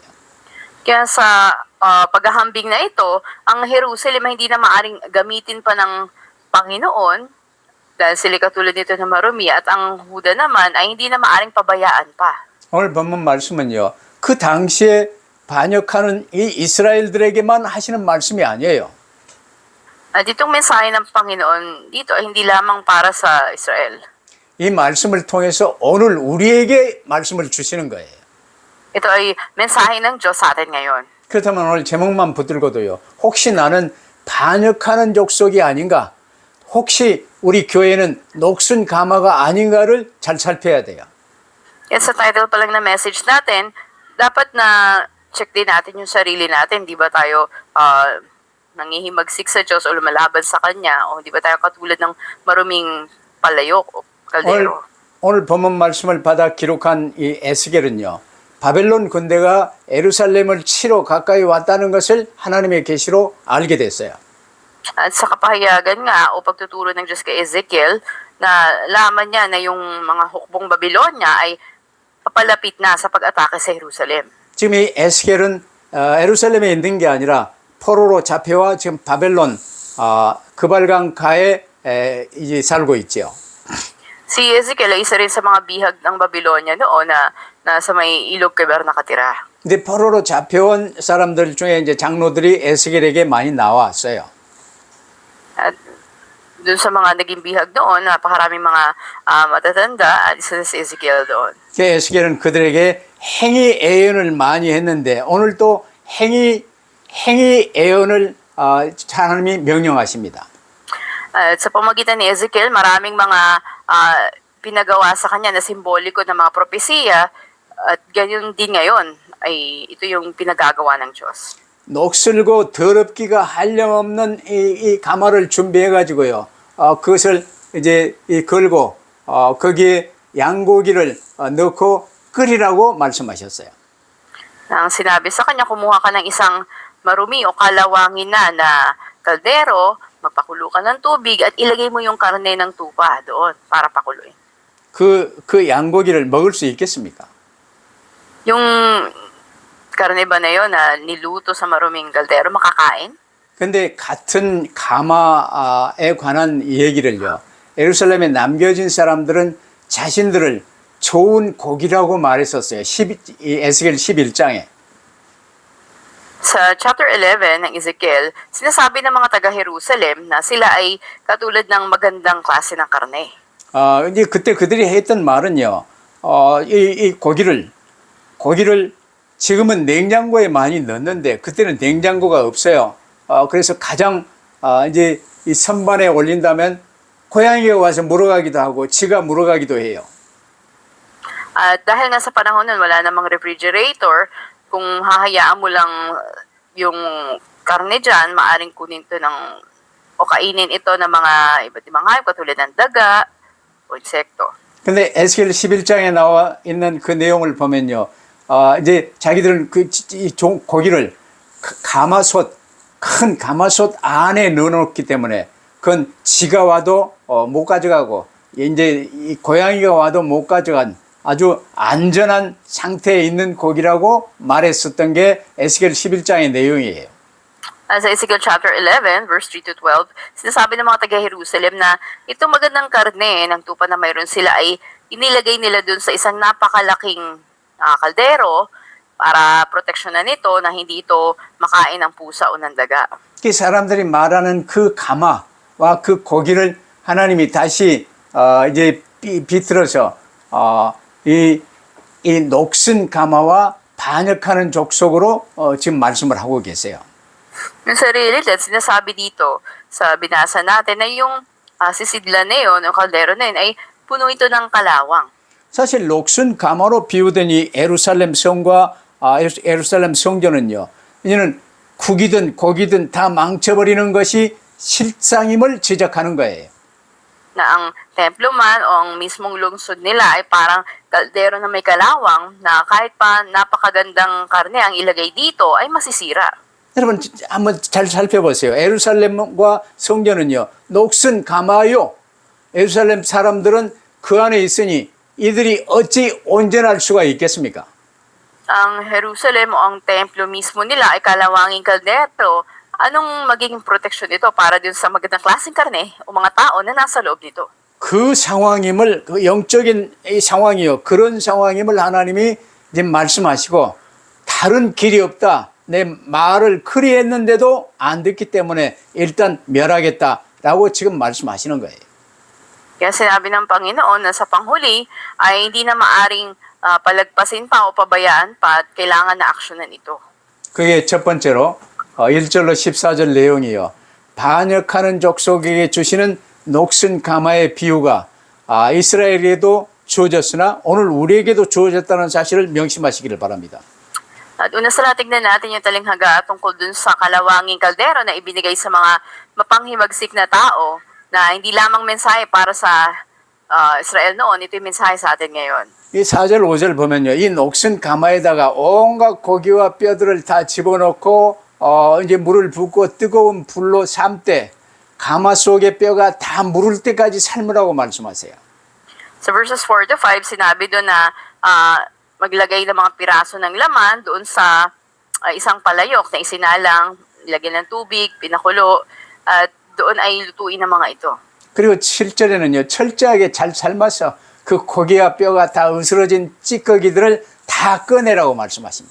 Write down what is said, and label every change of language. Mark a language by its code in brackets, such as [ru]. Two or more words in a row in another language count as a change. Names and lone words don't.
[tl] Kaya sa paghahambing na ito, ang Jerusalem ay hindi na maaring gamitin pa ng Panginoon dahil sila katulad nito na marumi at ang Huda naman ay hindi na maaring pabayaan pa. [ko] 오늘 본문 말씀은요. 그 당시에 반역하는 이 이스라엘들에게만 하시는 말씀이 아니에요. [tl] Ditong mensahe ng Panginoon dito ay hindi lamang para sa Israel. [ko] 이 말씀을 통해서 오늘 우리에게 말씀을 주시는 거예요. [tl] Ito ay mensahe ng Diyos sa atin ngayon. [ko] 그렇다면 오늘 제목만 붙들고도요. 혹시 나는 반역하는 족속이 아닌가? 혹시 우리 교회는 녹슨 가마가 아닌가를 잘 살펴야 돼요. [tl] Yan sa title pa lang na message natin, dapat na check din natin yung sarili natin. Di ba tayo nangihimagsik sa Diyos o lumalaban sa Kanya? O di ba tayo katulad ng maruming palayok o kaldero? [ko] 오늘 본문 말씀을 받아 기록한 이 에스겔은요. 바벨론 군대가 예루살렘을 치러 가까이 왔다는 것을 하나님의 계시로 알게 됐어요. [tl] At sa kapahayagan nga o pagtuturo ng Diyos kay Ezekiel, na laman niya na yung mga hukbong Babylonia ay papalapit na sa pag-atake sa Jerusalem. [ko] 지금 이 에스겔은 예루살렘에 있는 게 아니라 포로로 잡혀와 지금 바벨론 그발강가에 이제 살고 있죠. [tl] Si Ezekiel ay isa rin sa mga bihag ng Babylonia noon na nasa may ilog Kebar nakatira. [ko] 근데 포로로 잡혀온 사람들 중에 이제 장로들이 에스겔에게 많이 나왔어요. [tl] At dun sa mga naging bihag doon, napakaraming mga matatanda at isa si Ezekiel doon. [ko] 에스겔은 그들에게 행위 예언을 많이 했는데 오늘 또 행위 예언을 하나님이 명령하십니다. [tl] At sa pamagitan ni Ezekiel, maraming mga pinagawa sa kanya na simboliko ng mga propesiya at ganyan din ngayon ay ito yung pinagagawa ng Diyos. [ko] 녹슬고 더럽기가 한량없는 이 가마를 준비해 가지고요. 그것을 이제 걸고 거기에 양고기를 넣고 끓이라고 말씀하셨어요. [tl] Nang sinabi sa kanya, kumuha ka ng isang marumi o kalawangin na kaldero, magpakulo ka ng tubig at ilagay mo yung karne ng tupa doon para pakuluin. [ko] 그 양고기를 먹을 수 있겠습니까? [tl] Yung karne ba na yun na niluto sa maruming kaldero, makakain? [ko] 근데 같은 가마에 관한 얘기를요. 예루살렘에 남겨진 사람들은 자신들을 좋은 고기라고 말했었어요. 에스겔 11장에. [tl] Sa chapter 11 ng Ezekiel, sinasabi ng mga taga-Jerusalem na sila ay katulad ng magandang klase ng karne. [ko] 이제 그때 그들이 했던 말은요. 이 고기를 지금은 냉장고에 많이 넣는데 그때는 냉장고가 없어요. 그래서 가장 이제 이 선반에 올린다면 고양이가 와서 물어가기도 하고 지가 물어가기도 해요. [tl] At dahil nga sa panahon nun, wala namang refrigerator, kung hahayaan mo lang yung karne dyan, maaring kunin ito o kainin ito ng mga iba't ibang hayop, katulad ng daga o insekto. [ko] 근데 에스겔 11장에 나와 있는 그 내용을 보면요. 이제 자기들은 이 고기를 큰 가마솥 안에 넣어놓기 때문에 그건 지가 와도 못 가져가고 이제 이 고양이가 와도 못 가져간 아주 안전한 상태에 있는 고기라고 말했었던 게 에스겔 11장의 내용이에요. [tl] Sa Ezekiel chapter 11, [en] verse 3 to 12, [tl] sinasabi ng mga taga-Jerusalem na itong magandang karne ng tupa na mayroon sila ay inilagay nila dun sa isang napakalaking kaldero para proteksyonan nito na hindi ito makain ng pusa o ng daga. [ko] 이 사람들이 말하는 그 가마와 그 고기를 하나님이 다시 이제 비틀어서 이 녹슨 가마와 반역하는 족속으로 지금 말씀을 하고 계세요. [tl] Yung sarili at sinasabi dito sa binasa natin na yung sisidlan na yun, o kaldero na yun, ay puno ito ng kalawang. [ko] 사실 녹슨 가마로 비유된 이 예루살렘 성과 예루살렘 성전은요. 이제는 국이든 고기든 다 망쳐버리는 것이 실상임을 지적하는 거예요. [tl] Na ang templo man o ang mismong lungsod nila ay parang kaldero na may kalawang na kahit pa napakagandang karne ang ilagay dito ay masisira. [ko] 여러분 한번 잘 살펴보세요. 예루살렘과 성전은요. 녹슨 가마요. 예루살렘 사람들은 그 안에 있으니 이들이 어찌 온전할 수가 있겠습니까? [tl] Ang Jerusalem o ang templo mismo nila ay kalawanging kaldero. Anong magiging proteksyon ito para dun sa magandang klaseng karne o mga tao na nasa loob nito? [ko] 그 상황임을 그 영적인 이 상황이요. 그런 상황임을 하나님이 이제 말씀하시고 다른 길이 없다. 내 말을 그리 했는데도 안 듣기 때문에 일단 멸하겠다라고 지금 말씀하시는 거예요. [tl] Kaya sinabi ng Panginoon na sa panghuli ay hindi na maaring palagpasin pa o pabayaan pa at kailangan na aksyonan ito. [ko] 그게 첫 번째로 1절로 14절 내용이요. 반역하는 족속에게 주시는 녹슨 가마의 비유가 이스라엘에게도 주어졌으나 오늘 우리에게도 주어졌다는 사실을 명심하시기를 바랍니다. [tl] At una sa lahat, tignan natin yung talinghaga tungkol dun sa kalawanging kaldero na ibinigay sa mga mapanghimagsik na tao na hindi lamang mensahe para sa Israel noon, ito yung mensahe sa atin ngayon. [ko] 이 4절 5절 보면요. 이 녹슨 가마에다가 온갖 고기와 뼈들을 다 집어넣고 이제 물을 붓고 뜨거운 불로 삶되 가마 속의 뼈가 다 무를 때까지 삶으라고 말씀하세요. [tl] Sa [en] verses 4 to 5, [tl] sinabi doon na maglagay ng mga piraso ng laman doon sa isang palayok na isinalang, ilagyan ng tubig, pinakulo, at doon ay lutuin ng mga ito. [ko] 그리고 7절에는요. 철저하게 잘 삶아서 그 고기와 뼈가 다 으스러진 찌꺼기들을 다 꺼내라고 말씀하십니다.